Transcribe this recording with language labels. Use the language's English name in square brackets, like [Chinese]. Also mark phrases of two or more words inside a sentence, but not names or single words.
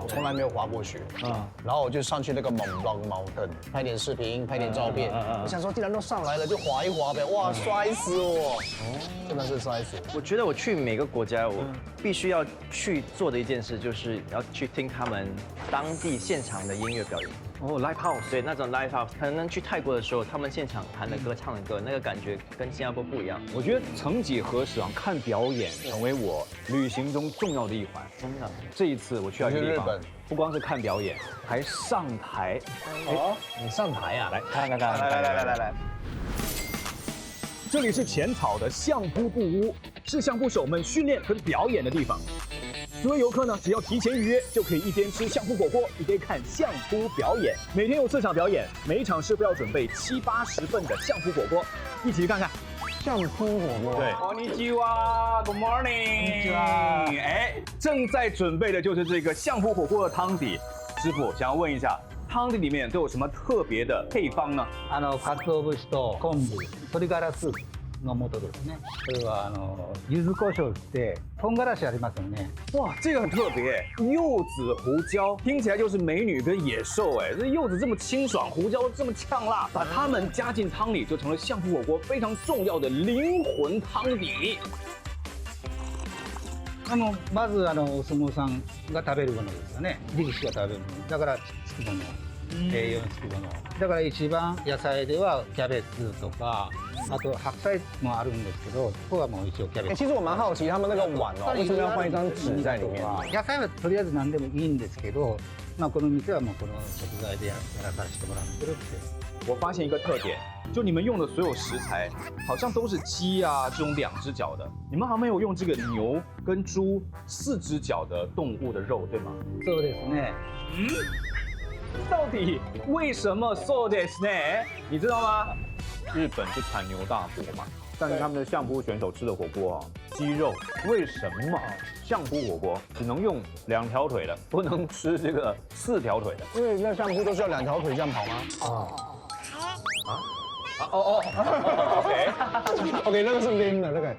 [Chinese] 我。从来没有滑过雪，然后我就上去那个Mont Blanc Mountain 拍点视频，拍点照片。我想说，既然都上来了，就滑一滑呗。哇，摔死我！真的是摔死。我觉得我去每个国家，我必须要去做的一件事，就是要去听他们当地现场的音乐表演。 [English] 哦 ，live house， [Chinese] 对，那种 [English] live house， [Chinese] 可能去泰国的时候，他们现场弹的歌、唱的歌，那个感觉跟新加坡不一样。我觉得曾几何时啊，看表演成为我旅行中重要的一环。真的，这一次我去到一个地方你去日本，不光是看表演，还上台。哦，你上台啊？来看看看，来，这里是浅草的相扑布屋，是相扑手们训练跟表演的地方。所有游客呢，只要提前预约，就可以一边吃相扑火锅，一边看相扑表演。每天有4场表演，每一场师傅要准备70、80份的相扑火锅，一起去看看。相扑火锅。对， [English] こんにちは ，Good morning。 [Chinese] 哎，正在准备的就是这个相扑火锅的汤底。师傅想要问一下，汤底里面都有什么特别的配方呢？ [Japanese] 鰹節と昆布、鶏ガラスープの素ですね。これは柚子胡椒って唐辛子ありますよね。 [Chinese] 哇，这个很特别，柚子胡椒听起来就是美女跟野兽哎，这柚子这么清爽，胡椒这么呛辣，把它们加进汤里，就成了相扑火锅非常重要的灵魂汤底。 [Japanese] まずお相撲さんが食べるものですよね。力士が食べるもの。だからつくもの。栄養につくもの。だから一番野菜ではキャベツとか、あと白菜もあるんですけど、ここはもう一応キャベツ。 [Chinese] 其实我蛮好奇，他们那个碗哦，为什么要放一张纸在里面？ [Japanese] 野菜はとりあえず何でもいいんですけど、この店はもうこの食材でやらさせてもらってるって。 [Chinese] 我发现一个特点，就你们用的所有食材，好像都是鸡啊这种2只脚的，你们好像没有用这个牛跟猪4只脚的动物的肉，对吗？ [Japanese] そうですね。 [Chinese] 到底为什么 [Japanese] そうですね？ [Chinese] 你知道吗？日本是产牛大国嘛，但是他们的相扑选手吃的火锅啊，鸡肉，为什么相扑火锅只能用2条腿的，不能吃这个4条腿的？因为那相扑都是要2条腿这样跑吗？OK， 那个是拎的那个。